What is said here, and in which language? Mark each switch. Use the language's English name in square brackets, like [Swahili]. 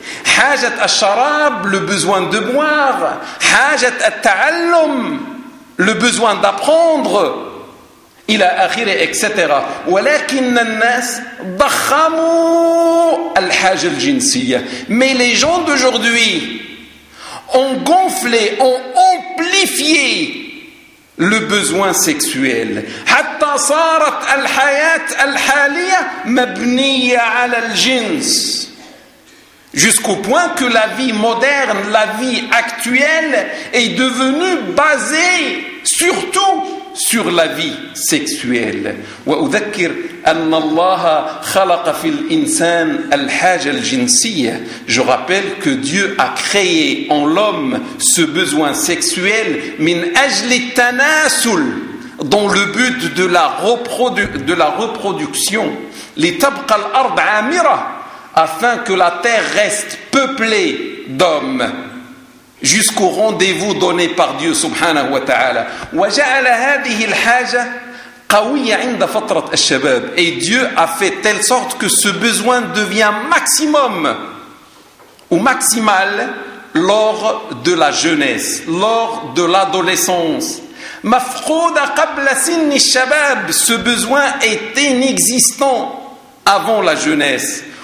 [Arabic] حاجه الشراب [French] le besoin de boire [Arabic] حاجه التعلم [French] le besoin d'apprendre [Arabic] الى اخره [French] etc [Arabic] ولكن الناس ضخموا الحاجه الجنسيه [French] mais les gens d'aujourd'hui ont gonflé ont amplifié le besoin sexuel [Arabic] حتى صارت الحياه الحاليه مبنيه على الجنس [French] Jusqu'au point que la vie moderne, la vie actuelle, est devenue basée surtout sur la vie sexuelle. [Arabic] وأذكر أن الله خلق في الإنسان الحاجة الجنسية. [French] Je rappelle que Dieu a créé en l'homme ce besoin sexuel [Arabic] من أجل التناسل, [French] dans le but de la reproduction. [Arabic] لتبقى الأرض عامرة. [French] Afin que la terre reste peuplée d'hommes jusqu'au rendez-vous donné par Dieu subhanahu wa ta'ala. [Arabic] وجعل هذه الحاجة قوية عند فترة الشباب. [French] Et Dieu a fait telle sorte que ce besoin devient maximum ou maximal lors de la jeunesse, lors de l'adolescence. [Arabic] مفقودة قبل سن الشباب. [French] Ce besoin est inexistant avant la jeunesse.